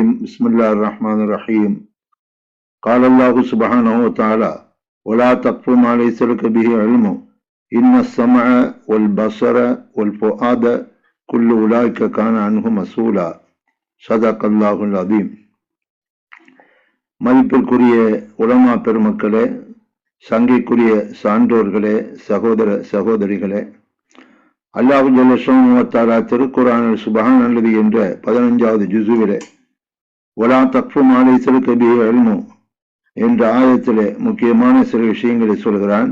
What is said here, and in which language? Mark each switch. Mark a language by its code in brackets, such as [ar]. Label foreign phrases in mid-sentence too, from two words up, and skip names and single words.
[ar] بسم الله الرحمن الرحيم. قال الله سبحانه وتعالى: ولا تقف ما ليس لك به علم إن السمع والبصر والفؤاد كل أولئك كان عنه مسؤولا. صدق الله العظيم. [ta] மதிப்பிற்குரிய உலமா பெருமக்களே, சங்கைக்குரிய சான்றோர்களே, சகோதர சகோதரிகளே, அல்லாஹ் [ar] جل شأنه وتعالى [ta] திருக்குர்ஆனில் [ar] سبحان الذي [ta] என்ற 15வது ஜுஸுவிலே [ar] ولا تقف ما ليس لك به علم [ta] என்ற ஆயத்திலே முக்கியமான சில விஷயங்களை சொல்கிறான்.